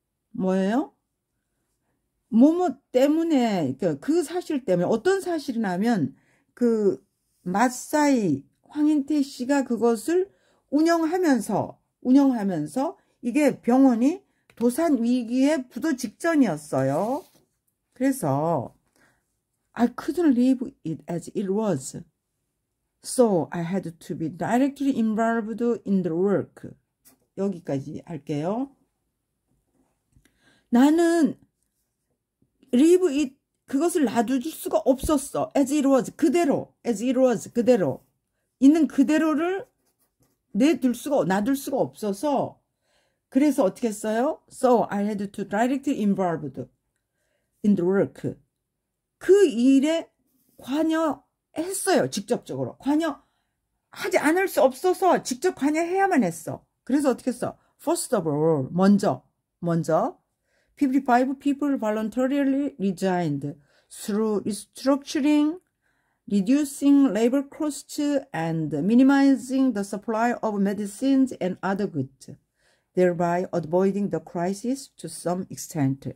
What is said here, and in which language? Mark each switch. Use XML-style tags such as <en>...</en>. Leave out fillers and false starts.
<ko>뭐예요? 뭐뭐 때문에 그 사실 때문에 어떤 사실이냐면 그 마사이 황인태 씨가 그것을 운영하면서 이게 병원이 도산 위기에 부도 직전이었어요.</ko> <en>그래서 I couldn't leave it as it was. So I had to be directly involved in the work.</en> <ko>여기까지 할게요. 나는</ko> <en>leave it</en> <ko>그것을 놔둘 수가 없었어.</ko> <en>as it was</en> <ko>그대로, as it was 그대로 있는 그대로를 놔둘 수가 없어서 그래서 어떻게 했어요?</ko> <en>So I had to directly involved in the work.</en> <ko>그 일에 관여했어요. 직접적으로. 관여하지 않을 수 없어서 직접 관여해야만 했어. 그래서 어떻게 했어?</ko> <en>First of all,</en> <ko>먼저</ko> <en>55 people voluntarily resigned through restructuring, reducing labor costs, and minimizing the supply of medicines and other goods, thereby avoiding the crisis to some extent.</en>